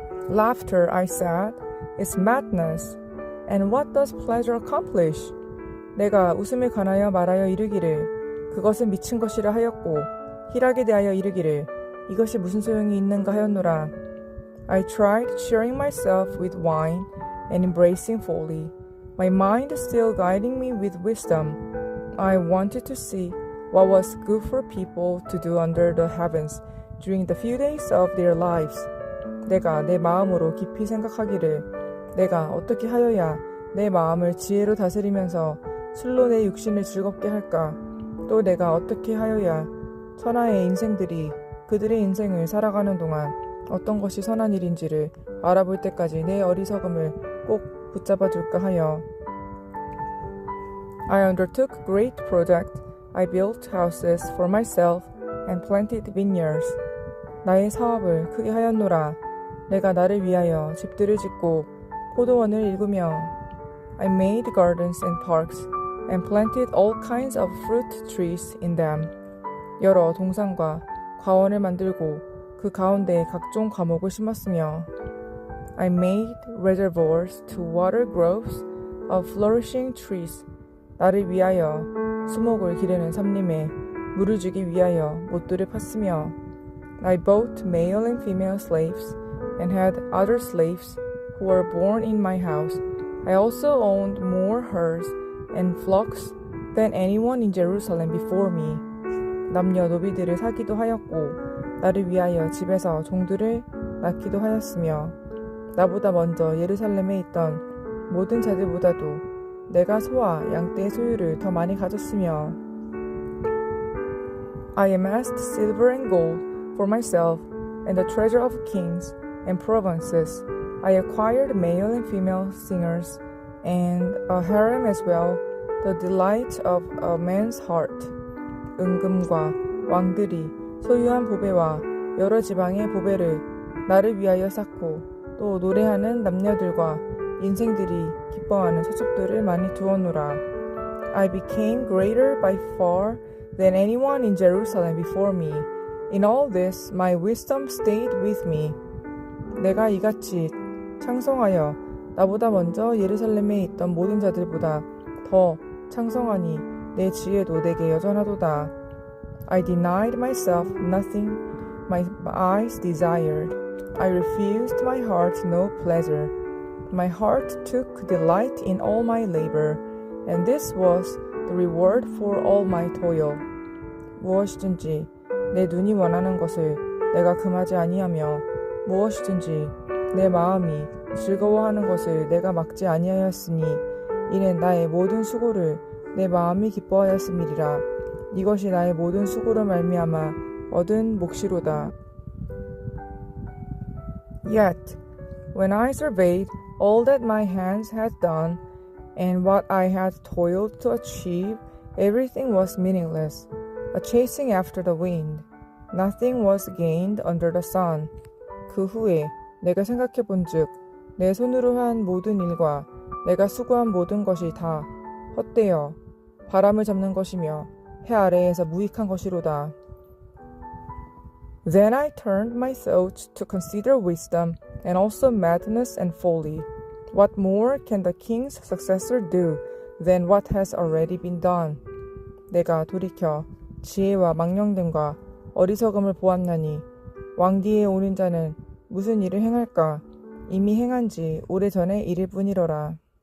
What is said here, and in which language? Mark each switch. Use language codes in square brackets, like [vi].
[en] Laughter, I said, is madness. And what does pleasure accomplish? [ko] 내가 웃음에 관하여 말하여 이르기를 그것은 미친 것이라 하였고 희락에 대하여 이르기를 이것이 무슨 소용이 있는가 하였노라. [en] I tried cheering myself with wine and embracing folly, my mind still guiding me with wisdom. I wanted to see what was good for people to do under the heavens during the few days of their lives. [ko] 내가 내 마음으로 깊이 생각하기를 내가 어떻게 하여야 내 마음을 지혜로 다스리면서 술로 내 육신을 즐겁게 할까? 또 내가 어떻게 하여야 천하의 인생들이 그들의 인생을 살아가는 동안 어떤 것이 선한 일인지를 알아볼 때까지 내 어리석음을 꼭 붙잡아 줄까 하여. [en] I undertook great project. I built houses for myself and planted vineyards. [ko] 나의 사업을 크게 하였노라. 내가 나를 위하여 집들을 짓고 포도원을 일구며 [en] I made gardens and parks and planted all kinds of fruit trees in them. [ko] 여러 동산과 과원을 만들고 그 가운데 각종 과목을 심었으며 [en] I made reservoirs to water groves of flourishing trees. [ko] 나를 위하여 수목을 기르는 삼림에 물을 주기 위하여 못들을 팠으며 [en] I bought male and female slaves and had other slaves who were born in my house. I also owned more herds and flocks than anyone in Jerusalem before me. [ko] 남녀 노비들을 사기도 하였고 나를 위하여 집에서 종들을 낳기도 하였으며 나보다 먼저 예루살렘에 있던 모든 자들보다도 내가 소와 양떼의 소유를 더 많이 가졌으며 [en] I amassed silver and gold for myself and the treasure of kings and provinces. I acquired male and female singers and a harem as well, the delight of a man's heart. [ko] 은금과 왕들이 소유한 보배와 여러 지방의 보배를 나를 위하여 쌓고 또 노래하는 남녀들과 인생들이 기뻐하는 서축들을 많이 두었노라. [en] I became greater by far than anyone in Jerusalem before me. In all this, my wisdom stayed with me. [ko] 내가 이같이 창성하여 나보다 먼저 예루살렘에 있던 모든 자들보다 더 창성하니 내 지혜도 내게 여전하도다. [en] I denied myself nothing my eyes desired. I refused my heart no pleasure. My heart took delight in all my labor, and this was the reward for all my toil. [ko] 무엇이든지 내 눈이 원하는 것을 내가 금하지 아니하며 무엇이든지 내 마음이 즐거워하는 것을 내가 막지 아니하였으니 이는 나의 모든 수고를 내 마음이 기뻐하였음이리라. 이것이 나의 모든 수고로 말미암아 얻은 몫이로다. [en] Yet, when I surveyed all that my hands had done and what I had toiled to achieve, everything was meaningless, a chasing after the wind. Nothing was gained under the sun. [ko] 그 후에 내가 생각해 본즉 내 손으로 한 모든 일과 내가 수고한 모든 것이 다 헛되어 바람을 잡는 것이며 해 아래에서 무익한 것이로다. [en] Then I turned my thoughts to consider wisdom and also madness and folly. What more can the king's successor do than what has already been done? [ko] 내가 돌이켜 지혜와 망령됨과 어리석음을 보았나니 왕 뒤에 오는 자는 무슨 일을 행할까? 이미 행한 지 오래전의 일일 뿐이로라.